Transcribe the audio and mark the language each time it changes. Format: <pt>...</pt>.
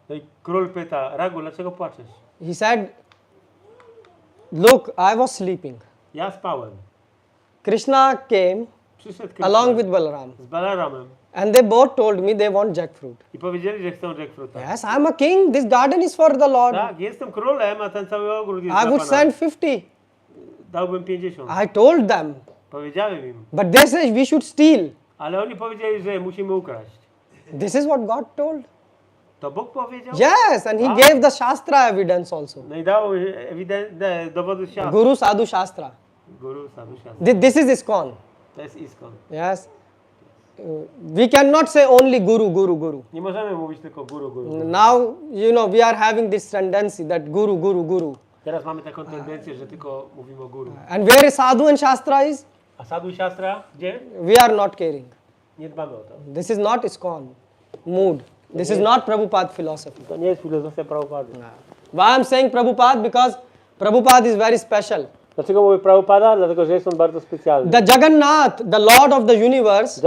<pl>No i król pyta, Ragu, dlaczego płaczesz?</pl> <en>He said, look, I was sleeping.</en> <pl>Ja spałem.</pl> <en>Krishna came</en> <pl>Przyszedł Kryszna</pl> <en>along with Balaram.</en> <pl>z Balaramem</pl> <en>And they both told me they want jackfruit.</en> <pl>i powiedzieli, że chcą jackfruita.</pl> <en>Yes, I'm a king. This garden is for the Lord.</en> <pl>Tak, jestem królem, a ten cały ogród jest</pl> <en>I</en> <pl>dla</pl> <en>would send 50.</en> <pl>Dałbym 50.</pl> <en>I told them.</en> <pl>Powiedziałem im.</pl> <en>But they said we should steal.</en> <pl>Ale oni powiedzieli, że musimy ukraść.</pl> <en>This is what God told.</en> <pl>To Bóg powiedział?</pl> <en>Yes, and he gave the Shastra evidence also.</en> <pl>No i dał ewidentne dowody świata.</pl> <en>Guru Sadhu Shastra.</en> <pl>Guru Sadhu Shastra.</pl> <en>This is ISKCON.</en> <pl>To jest ISKCON.</pl> <en>Yes. We cannot say only Guru.</en> <pl>Nie możemy mówić tylko guru.</pl> <en>Now, we are having this tendency that Guru.</en> <pl>Teraz mamy taką tendencję, że tylko mówimy o guru.</pl> <en>And where Sadhu and Shastra is,</en> <pl>A Sadhu Shastra gdzie?</pl> <en>we are not caring.</en> <pl>Nie dbamy o to.</pl> <en>This is not ISKCON mood. This is not Prabhupada philosophy.</en> <pl>To nie jest filozofia Prabhupady.</pl> <en>Why I'm saying Prabhupada? Because Prabhupada is very special.</en> <pl>Dlaczego mówię Prabhupada? Dlatego, że jest on bardzo specjalny.</pl> <en>The Jagannath, the Lord of the universe,</en>